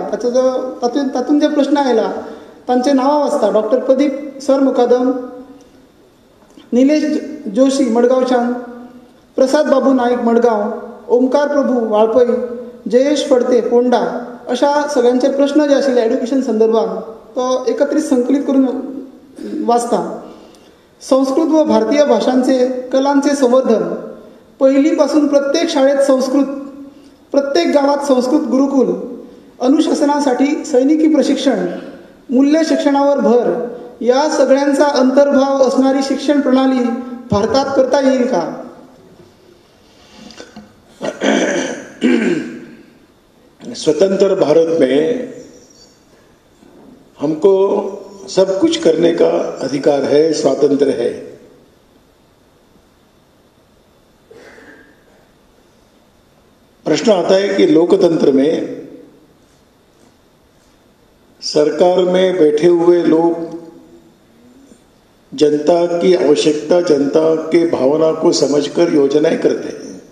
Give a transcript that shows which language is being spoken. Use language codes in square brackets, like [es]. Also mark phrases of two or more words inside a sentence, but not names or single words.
[kok] तातूंत जे प्रश्न आयला तांचे नांवां वाचता। डॉक्टर प्रदीप सर मुकादम, निलेश जोशी मडगांवच्यान, प्रसाद बाबू नाईक मडगांव, ओमकार प्रभू वाळपय, जयेश फडते पोंडा, अशा सगळ्यांचे प्रश्न जे आशिल्ले एड्युकेशन संदर्भात तो एकत्रित संकलित करून वाचता। [mr] संस्कृत व भारतीय भाषांचे कलांचे संवर्धन, पहिलीपासून प्रत्येक शाळेत संस्कृत, प्रत्येक गावात संस्कृत गुरुकुल, अनुशासनासाठी सैनिकी प्रशिक्षण, मूल्य शिक्षणावर भर, या सगळ्यांचा अंतर्भाव असणारी शिक्षण प्रणाली भारतात करता येईल का? [hi] स्वतंत्र भारत में हमको सब कुछ करने का अधिकार है, स्वातंत्र्य है। प्रश्न आता है कि लोकतंत्र में सरकार में बैठे हुए लोग जनता की आवश्यकता, जनता के भावना को समझकर योजनाएं करते हैं।